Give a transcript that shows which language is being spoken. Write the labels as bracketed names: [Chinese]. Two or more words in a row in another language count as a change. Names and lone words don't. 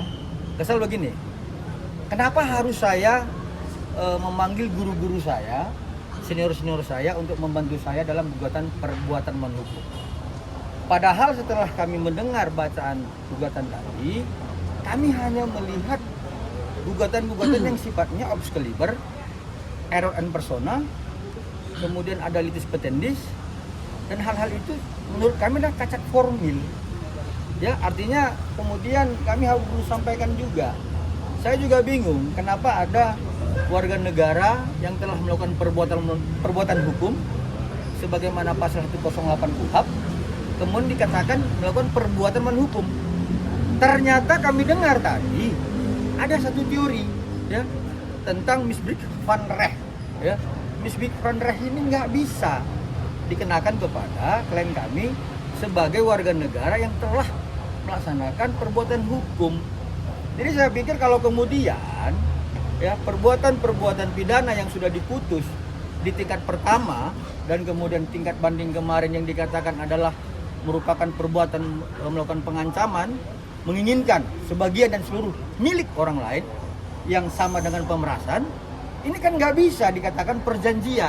[Indonesian] Kesal begini, kenapa harus saya memanggil guru-guru saya, senior-senior saya untuk membantu saya dalam gugatan perbuatan melawan hukum. Padahal setelah kami mendengar bacaan gugatan tadi, kami hanya melihat gugatan-gugatan yang sifatnya obs caliber, [Latin] error and persona, [Indonesian] kemudian ada [Latin] litis petendis, [Indonesian] dan hal-hal itu menurut kami adalah cacat formil. Ya, artinya kemudian kami harus sampaikan juga. Saya juga bingung kenapa ada warga negara yang telah melakukan perbuatan hukum sebagaimana pasal 108 KUHP, kemudian dikatakan melakukan perbuatan melawan hukum. Ternyata kami dengar tadi ada satu teori ya tentang [Dutch] misbruik van Recht [Indonesian] ya. [Dutch] Misbruik van Recht [Indonesian] ini nggak bisa dikenakan kepada klien kami sebagai warga negara yang telah melaksanakan perbuatan hukum. Jadi saya pikir kalau kemudian ya perbuatan-perbuatan pidana yang sudah diputus di tingkat pertama dan kemudian tingkat banding kemarin yang dikatakan adalah merupakan perbuatan melakukan pengancaman, menginginkan sebagian dan seluruh milik orang lain yang sama dengan pemerasan, ini kan nggak bisa dikatakan perjanjian.